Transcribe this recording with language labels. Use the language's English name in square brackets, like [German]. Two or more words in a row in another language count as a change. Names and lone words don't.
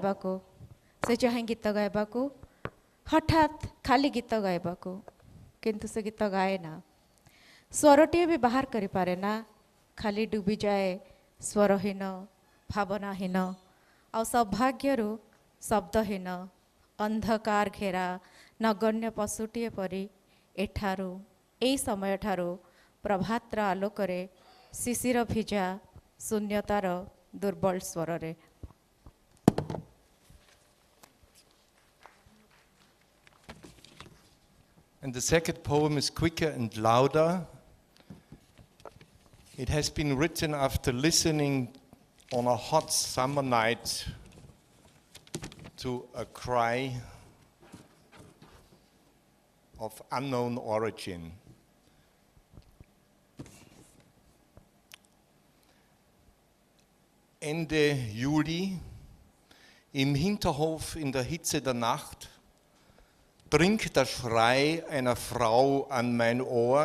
[Odia] ଗାଇବାକୁ ହଠାତ୍ ଖାଲି ଗୀତ ଗାଇବାକୁ କିନ୍ତୁ ସେ ଗୀତ ଗାଏ ନା ସ୍ୱରଟିଏ ବି ବାହାର କରିପାରେ ନା ଖାଲି ଡୁବିଯାଏ ସ୍ୱରହୀନ ଭାବନାହୀନ ଆଉ ସୌଭାଗ୍ୟରୁ ଶବ୍ଦହୀନ ଅନ୍ଧକାର ଘେରା ନଗଣ୍ୟ ପଶୁଟିଏ ପରି ଏଠାରୁ ଏହି ସମୟଠାରୁ ପ୍ରଭାତର ଆଲୋକରେ ଶିଶିର ଭିଜା ଶୂନ୍ୟତାର ଦୁର୍ବଳ ସ୍ୱରରେ। [English] And the second poem is quicker and louder. It has been written after listening on a hot summer night to a cry of unknown origin. [German] Ende Juli, im Hinterhof in der Hitze der Nacht, dringt der Schrei einer Frau an mein Ohr.